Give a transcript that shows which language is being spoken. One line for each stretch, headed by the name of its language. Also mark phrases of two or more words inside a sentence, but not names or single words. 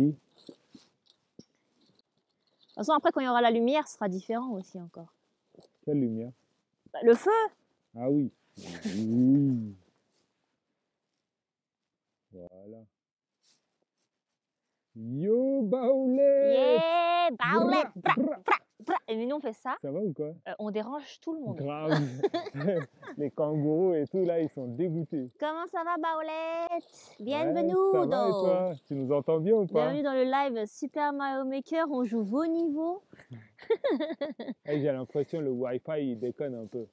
French: De toute façon, après, quand il y aura la lumière, ce sera différent aussi encore. Quelle lumière? Bah, le feu! Ah oui. Oui. Voilà. Yo, Baoulé! Yeah! Baoulé! Bra, Bra. bra, bra. Et mais nous, on fait ça, Ça va ou quoi? on dérange tout le monde. Grave. Les kangourous et tout, là, ils sont dégoûtés. Comment ça va, Baoulette? Ouais, Bienvenue ça va et toi? Tu nous entends bien ou pas? Bienvenue dans le live Super Mario Maker, on joue vos niveaux. Hey, j'ai l'impression le Wi-Fi, il déconne un peu.